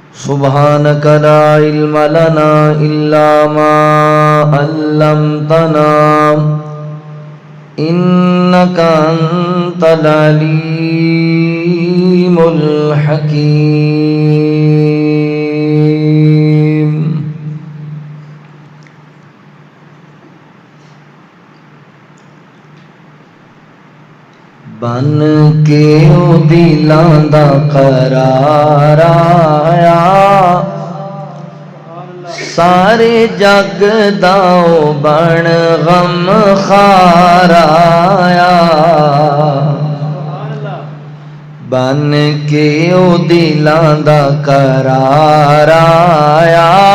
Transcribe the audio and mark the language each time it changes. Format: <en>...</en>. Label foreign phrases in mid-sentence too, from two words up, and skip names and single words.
<ar>سبحانك لا علم لنا إلا ما علمتنا إنك أنت العليم الحكيم.</ar> <pa>بن کے او دلاں دا قرار آیا سارے جگ دا او بن غم خار آیا بن کے او دلاں دا قرار آیا</pa>